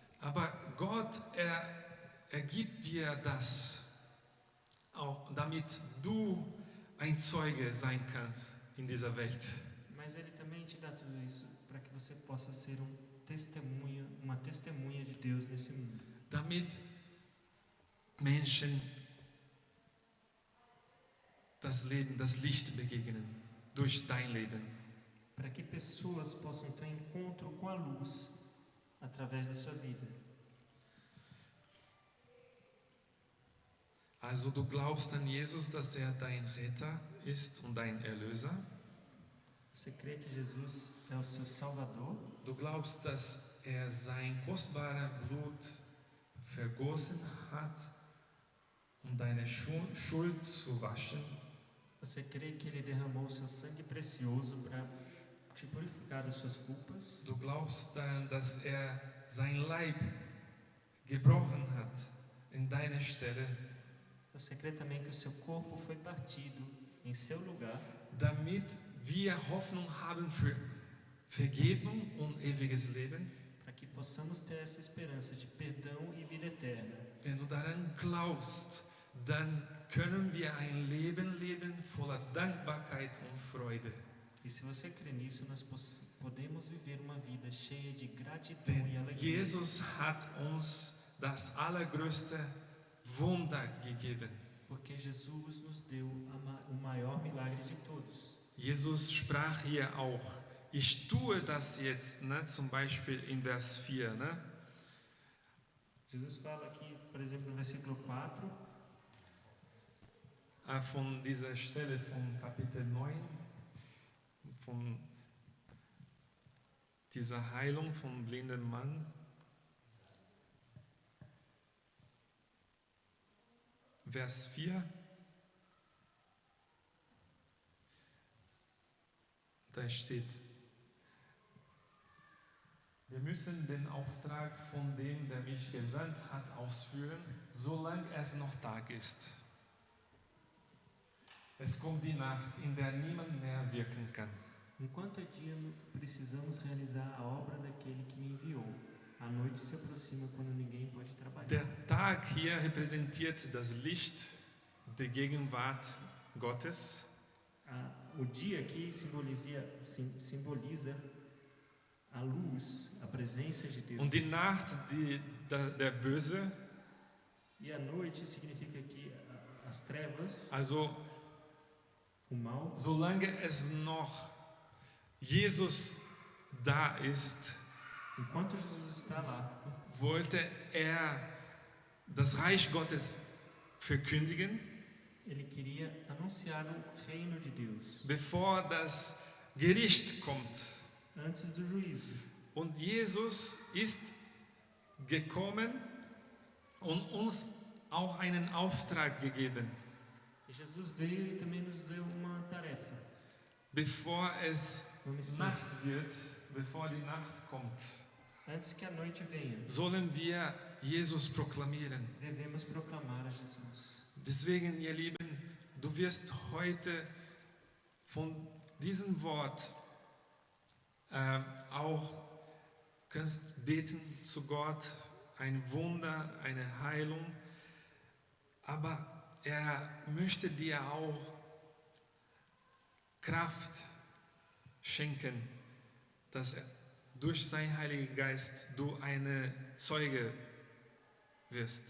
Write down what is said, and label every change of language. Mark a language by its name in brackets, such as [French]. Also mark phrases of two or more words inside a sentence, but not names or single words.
[German] Aber Gott, er gibt dir das, auch damit du ein Zeuge sein kannst in dieser Welt. [Portuguese] Mas Ele também te dá tudo isso para que você possa ser uma testemunha de Deus nesse mundo. [German] Damit Menschen das Leben, das Licht begegnen durch dein Leben. [Portuguese] Para que pessoas possam ter encontro com a luz através da sua vida. [German] Also du glaubst an Jesus, dass er dein Retter ist und dein Erlöser. [Portuguese] Você crê que Jesus é o seu Salvador? [German] Du glaubst, dass er sein kostbares Blut vergossen hat, um deine Schuld zu waschen. [Portuguese] Você crê que Ele derramou o seu sangue precioso para te purificar das suas culpas? [German] Du glaubst daran, dass er sein Leib gebrochen hat in deiner Stelle, [Portuguese] Você crê também que o seu corpo foi partido em seu lugar, [German] damit wir Hoffnung haben für Vergebung und ewiges Leben? [Portuguese] para que possamos ter essa esperança de perdão e vida eterna? [German] Wenn du daran glaubst, dann können wir ein Leben leben voller Dankbarkeit und Freude. [Portuguese] E se você crê nisso, nós podemos viver uma vida cheia de gratidão [German] Denn [Portuguese] e alegria. [German] Jesus hat uns das allergrößte Wunder gegeben. [Portuguese] Porque Jesus nos deu o maior milagre de todos. [German] Jesus sprach hier auch, ich tue das jetzt, ne, zum Beispiel in Vers 4. Ne? [Portuguese] Jesus fala aqui, por exemplo, no versículo 4, [German] Von dieser Stelle von Kapitel 9, von dieser Heilung vom blinden Mann. Vers 4. Da steht, wir müssen den Auftrag von dem, der mich gesandt hat, ausführen, solange es noch Tag ist. Es kommt die Nacht, in der niemand mehr wirken kann. [Portuguese] enquanto é dia, precisamos realizar a obra daquele que me enviou. A noite se aproxima quando ninguém pode trabalhar. [German] Der Tag hier repräsentiert das Licht der Gegenwart Gottes. [Portuguese] O dia aqui simboliza a luz, a presença de Deus. [German] Und die Nacht der Böse. [Portuguese] E a noite significa aqui as trevas, [German] Also, [Portuguese] o mal. [German] solange es noch Jesus da ist, [Portuguese] Enquanto Jesus está lá, [German] wollte er das Reich Gottes verkündigen, [Portuguese] ele queria anunciar o reino de Deus [German] bevor das Gericht kommt. [Portuguese] antes do juízo. [German] Und Jesus ist gekommen und uns auch einen Auftrag gegeben, [Portuguese] E Jesus veio e também nos deu uma tarefa, [German] bevor es [Portuguese] uma missão. [German] Nacht wird, bevor die Nacht kommt. [Portuguese] Antes que a noite venha, [German] Sollen wir Jesus proklamieren. [Portuguese] devemos proclamar a Jesus. [German] Deswegen, ihr Lieben, du wirst heute von diesem Wort auch kannst beten zu Gott, ein Wunder, eine Heilung, aber er möchte dir auch Kraft schenken, dass er durch seinen Heiligen Geist du eine Zeuge wirst.